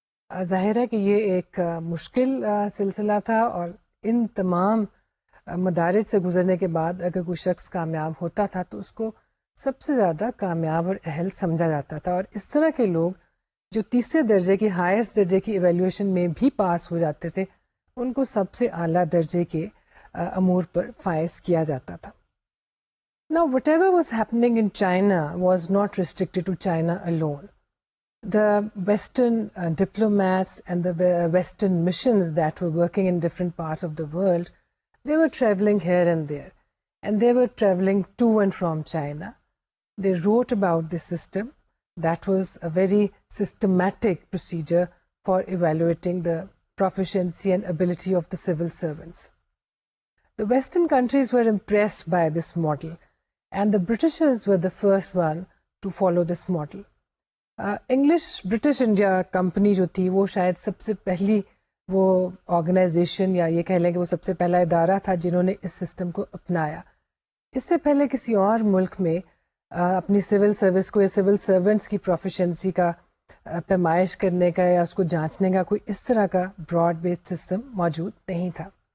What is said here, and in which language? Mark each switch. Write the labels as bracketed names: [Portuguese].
[Urdu] ظاہر ہے کہ یہ ایک مشکل سلسلہ تھا، اور ان تمام مدارج سے گزرنے کے بعد اگر کوئی شخص کامیاب ہوتا تھا تو اس کو سب سے زیادہ کامیاب اور اہل سمجھا جاتا تھا، اور اس طرح کے لوگ جو تیسرے درجے کی ہائیسٹ درجے کی ایویلیویشن میں بھی پاس ہو جاتے تھے ان کو سب سے اعلیٰ درجے کے امور پر فائز کیا جاتا تھا۔ [English] Now, whatever was happening in China was not restricted to China alone. The Western diplomats and the Western missions that were working in different parts of the world, they were traveling here and there, and they were traveling to and from China. They wrote about this system. That was a very systematic procedure for evaluating the proficiency and ability of the civil servants. The Western countries were impressed by this model, and the Britishers were the first one to follow this model. [Urdu] English British India company جو تھی وہ شاید سب سے پہلی وہ organization یا یہ کہہ لیں کہ وہ سب سے پہلا ادارہ تھا جنہوں نے اس سسٹم کو اپنایا۔ اس سے پہلے کسی اور ملک میں اپنی سول سروس کو یا سول سرونٹس کی پروفیشنسی کا پیمائش کرنے کا یا اس کو جانچنے کا کوئی اس طرح کا براڈ بیسڈ سسٹم موجود نہیں تھا۔